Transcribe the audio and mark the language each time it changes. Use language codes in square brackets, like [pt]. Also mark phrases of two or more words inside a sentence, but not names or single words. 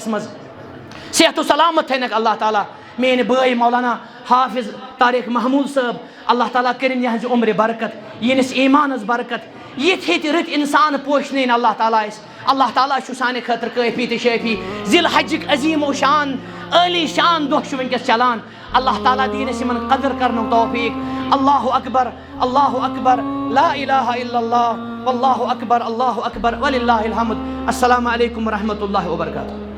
[ks] منٛز صحت و سلامت تھٲینکھ اللہ تعالیٰ میٲنۍ بٲے مولانا حافظ طارق محموٗد صٲب اللہ تعالیٰ کٔرِنۍ یِہنٛزِ عمرِ برکت یِہنٛدِس ایٖمانس برکت یِتھۍ یِتھۍ رٕتۍ انسان پوشنٲیِن اللہ تعالیٰ اَسہِ اللہ تعالیٰ چھُ سانہِ خٲطرٕ کٲفی تہٕ شٲفی ذی الحجٕکۍ عظیٖم و شان عٲلی شان دۄہ چھُ وٕنکیٚس چلان اللہ تعالیٰ دِیِن اَسہِ یِمن قدر کرنُک توفیٖق [ar] اللہ اکبر لا الہ الا اللہ واللہ اکبر وللہ الحمد السلام علیکم ورحمۃ اللہ وبرکاتہ.